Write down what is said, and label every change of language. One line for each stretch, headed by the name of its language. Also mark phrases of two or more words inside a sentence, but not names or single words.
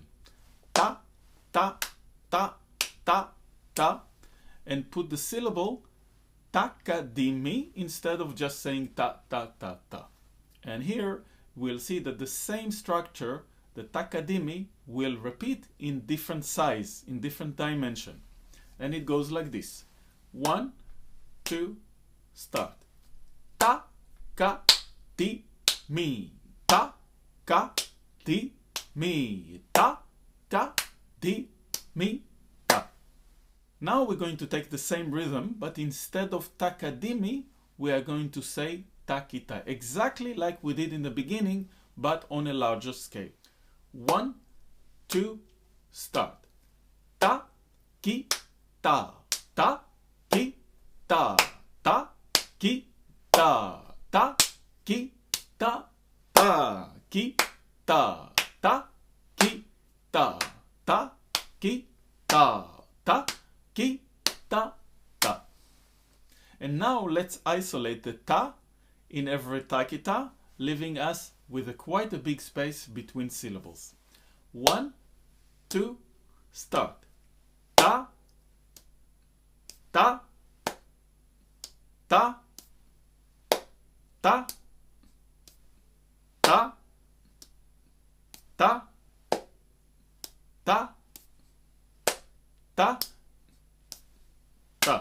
English: Ta, ta, ta, ta, ta, and put the syllable takadimi instead of just saying ta, ta, ta, ta. And here we'll see that the same structure, the takadimi, will repeat in different size, in different dimension. And it goes like this. 1, 2, start. Ta, ka, ti, mi. Ta, ka, ti, mi. Ta, ka, ti, mi, ta. Now we're going to take the same rhythm, but instead of takadimi, we are going to say takita, exactly like we did in the beginning, but on a larger scale. 1, 2, start. Ta, ki, ta, ta, ki, ta, ta, ki, ta, ta, ki, ta, ta, ki, ta, ta, ki, ta, ta, ki, ta, ta, ki, ta, ta. And now let's isolate the ta in every takita, leaving us with quite a big space between syllables. 1, 2, start. Ta, ta, ta, ta, ta, ta, ta, ta, ta.